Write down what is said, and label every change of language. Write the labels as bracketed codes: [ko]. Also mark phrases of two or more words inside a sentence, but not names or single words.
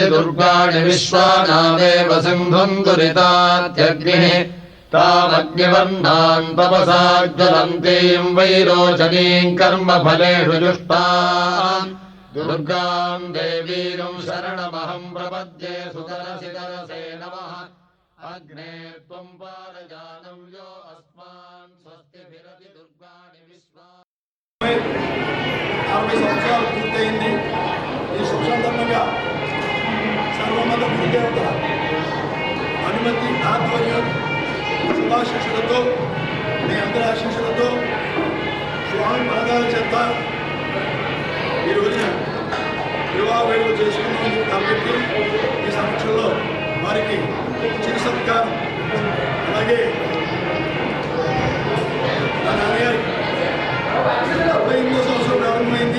[sa] दुर्गाणि विश्वानामेव सिन्धुम् दुरितात्यग्निः तामग्निवर्णाम् तपसा ज्वलन्तीम् वैरोचनीम् कर्मफलेषु जुष्टाम् दुर्गाम् देवीम् शरणमहम् प्रपद्ये सुतरसि तरसे नमः अग्ने त्वम् पारजानं यो अस्मान् स्वस्तिभिरति दुर्गाणि विश्वा [te] 60 సంవత్సరాలు పూర్తయింది. ఈ శుభ సందర్భంగా సర్వమత గురుదేవత అనుమతి ఆధ్వర్యం శుభాశిషులతో మీ అందరి ఆశీస్సులతో స్వామి పాదాల చెత్త ఈ రోజున వివాహ వేడుకలు చేసుకున్నాం కాబట్టి ఈ సమక్షంలో వారికి చిరు సత్కారం అలాగే నా నాన్నగారికి 48వ సంవత్సరం ప్రారంభమైంది.